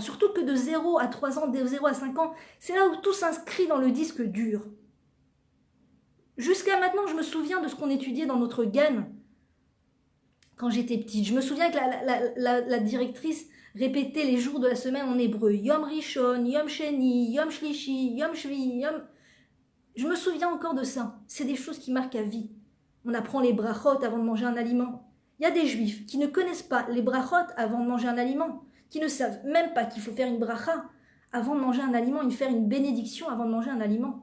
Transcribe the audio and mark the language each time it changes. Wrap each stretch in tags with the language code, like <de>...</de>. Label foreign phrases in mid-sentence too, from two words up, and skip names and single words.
<fr>Surtout que de 0 à 3 ans, de 0 à 5 ans, c'est là où tout s'inscrit dans le disque dur. Jusqu'à maintenant, je me souviens de ce qu'on étudiait dans notre gamme quand j'étais petite. Je me souviens que la directrice répétait les jours de la semaine en hébreu.</fr> <he>יום ראשון יום שני יום שלישי יום שביעי יום...</he> <fr>Je me souviens encore de ça. C'est des choses qui marquent à vie. On apprend les brachot avant de manger un aliment. Il y a des juifs qui ne connaissent pas les brachot avant de manger un aliment, qui ne savent même pas qu'il faut faire une bracha avant de manger un aliment, et faire une bénédiction avant de manger un aliment.</fr>